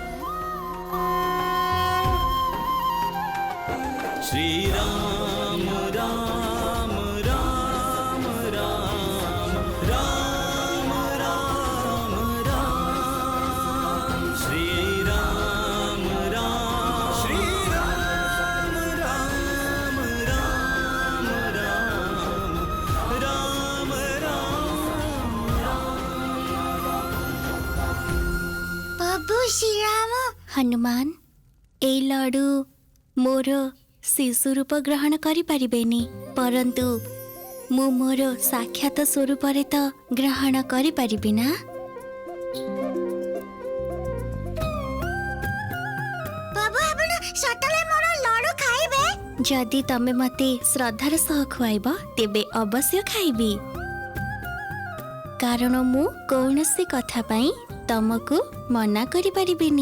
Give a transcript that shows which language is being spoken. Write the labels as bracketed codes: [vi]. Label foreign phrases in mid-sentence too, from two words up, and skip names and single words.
[or] श्री राम राम राम राम राम राम राम श्री राम राम श्री राम राम राम राम राम ବାବୁ ଶ୍ରୀ ରାମ। ହନୁମାନ ଏ ଲଡୁ ମୋର ଶିଶୁ ରୂପ ଗ୍ରହଣ କରି ପାରିବେନି ପରନ୍ତୁ ମୁଁ ମୋର ସାକ୍ଷାତ ସ୍ୱରୂପ ରେ ତ ଗ୍ରହଣ କରି ପାରିବି ନା। ବାବୁ ଆପଣ ସତରେ ମୋର ଲଡୁ ଖାଇବେ? ଯଦି ତମେ ମତେ ଶ୍ରଦ୍ଧାର ସହ ଖୁଆଇବ ତେବେ ଅବଶ୍ୟ ଖାଇବି କାରଣ ମୁଁ କେଉଁସି କଥା ପାଇଁ ତମକୁ ମନା କରି ପାରିବିନି।